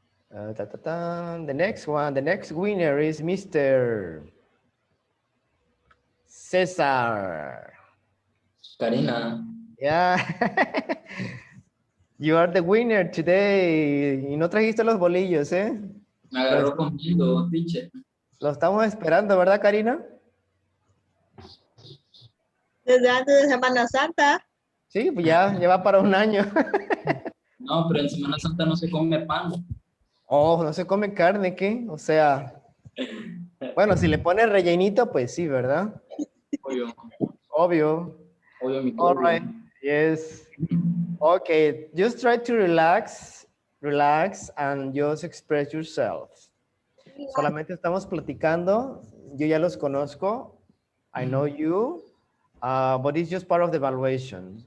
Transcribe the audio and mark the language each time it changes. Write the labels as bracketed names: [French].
[English] The next one, the next winner is Mr. Cesar. Karina, Yeah. You are the winner today. [Spanish] Y no trajiste los bolillos, ¿eh? me Los, agarró comiendo, teacher. los estamos esperando, ¿verdad, Karina? Desde antes de Semana Santa. Sí, pues ya lleva para un año. No, pero en Semana Santa no se come pan. Oh, no se come carne, ¿qué? O sea, bueno, si le pones rellenito, pues sí, ¿verdad? Obvio, Obvio. obvio, mi [English] All [Spanish] obvio. [English] right. Yes. Okay, just try to relax and just express yourself. [Spanish] Solamente estamos platicando. Yo ya los conozco. [English] I know you, but it's just part of the evaluation.